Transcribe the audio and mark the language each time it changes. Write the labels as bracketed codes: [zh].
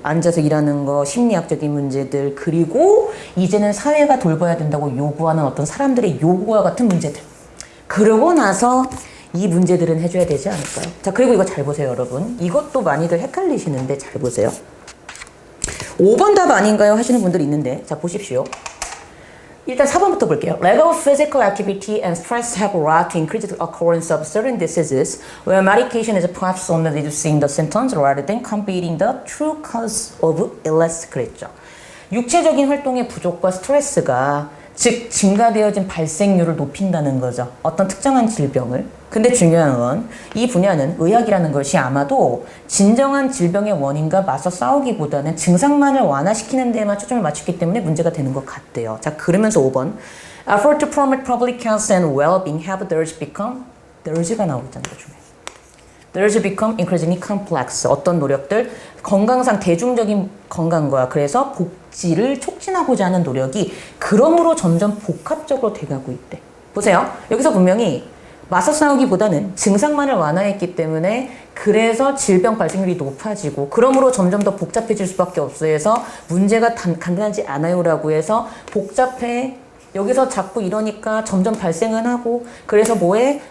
[ko] 앉아서 일하는 거, 심리학적인 문제들, 그리고 이제는 사회가 돌봐야 된다고 요구하는 어떤 사람들의 요구와 같은 문제들. 그러고 나서 이 문제들은 해줘야 되지 않을까요? 자, 그리고 이거 잘 보세요, 여러분. 이것도 많이들 헷갈리시는데 잘 보세요. 5번 답 아닌가요? 하시는 분들이 있는데 자, 보십시오. 일단 4번부터 볼게요. [en] Lack of physical activity and stress have led to increased occurrence of certain diseases where medication is perhaps only reducing the symptoms rather than combating the true cause of illness. [ko] 그랬죠. 육체적인 활동의 부족과 스트레스가 즉 증가되어진 발생률을 높인다는 거죠. 어떤 특정한 질병을. 근데 중요한 건 이 분야는 의학이라는 것이 아마도 진정한 질병의 원인과 맞서 싸우기보다는 증상만을 완화시키는 데에만 초점을 맞췄기 때문에 문제가 되는 것 같대요. 자, 그러면서 5번 [en] Effort to promote public health and well-being have thus become thers가 [ko] 나오고 있잖아요. [en] There's become increasingly complex. [ko] 어떤 노력들? 건강상 대중적인 건강과 그래서 복지를 촉진하고자 하는 노력이 그러므로 점점 복합적으로 돼가고 있대. 보세요. 여기서 분명히 맞서 싸우기보다는 증상만을 완화했기 때문에 그래서 질병 발생률이 높아지고 그러므로 점점 더 복잡해질 수밖에 없어 해서 문제가 간단하지 않아요라고 해서 복잡해 여기서 자꾸 이러니까 점점 발생은 하고 그래서 뭐해?